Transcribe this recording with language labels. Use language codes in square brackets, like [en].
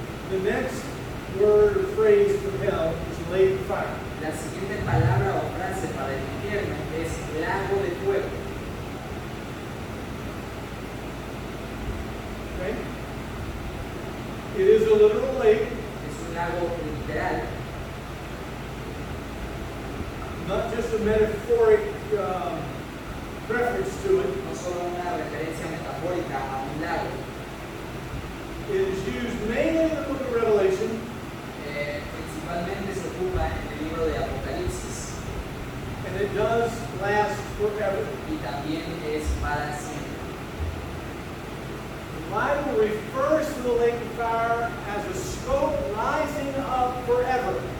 [en] The next word or phrase from hell is lake of fire. [es] La siguiente palabra o frase para el infierno es lago de fuego. [en] Okay? It is a literal lake, [es] Es un lago literal, [en] not just a metaphoric reference to it. [es] no solo una referencia metafórica a un lago. [en] It is used mainly in the book of Revelation, [es] Principalmente se ocupa en el libro de Apocalipsis [en] and it does last forever. [es] y también es para siempre. [en] The Bible refers to the lake of fire as a smoke rising up forever.